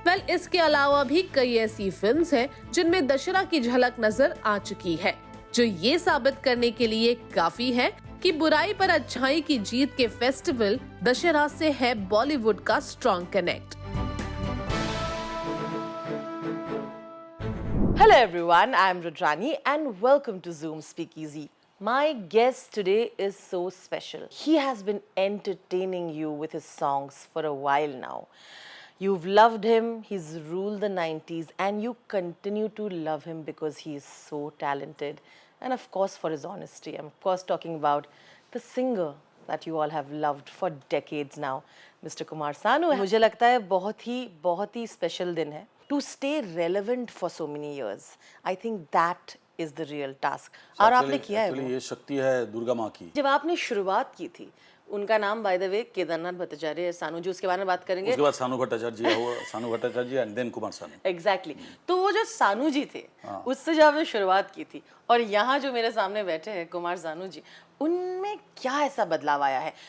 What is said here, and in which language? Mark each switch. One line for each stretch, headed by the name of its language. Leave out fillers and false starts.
Hindi: इसके अलावा भी कई ऐसी फिल्म्स हैं जिनमें दशहरा की झलक नजर आ चुकी है, जो ये साबित करने के लिए काफी है कि बुराई पर अच्छाई की जीत के फेस्टिवल दशहरा से है बॉलीवुड का strong connect.
English: Hello everyone, I am Rudrani and welcome to Zoom Speakeasy. My guest today is so special. He has been entertaining you with his songs for a while now. You've loved him, he's ruled the 90s, and you continue to love him because he is so talented. And of course for his honesty. I'm of course talking about the singer that you all have loved for decades now, Mr. Kumar Sanu.
Hindi: मुझे लगता है बहुत ही special दिन है.
English: To stay relevant for so many years, I think that is the real task.
Hindi: और आपने किया है वो. ये शक्ति है दुर्गा माँ की. जब आपने शुरुआत की थी, उनका नाम by the way Kedarnath Bhattacharya Sanu ji, उसके बारे में बात करेंगे. उसके बाद सानू भट्टाचार्य जी हुआ, सानू भट्टाचार्य जी and then Kumar Sanu. Exactly. तो वो जो सानू जी थे, उससे जब आपने शुरुआत की थी, और यहाँ जो मेरे सामने बैठे हैं कुमार सानू जी, उनमें क्या ऐसा बदलाव आया है?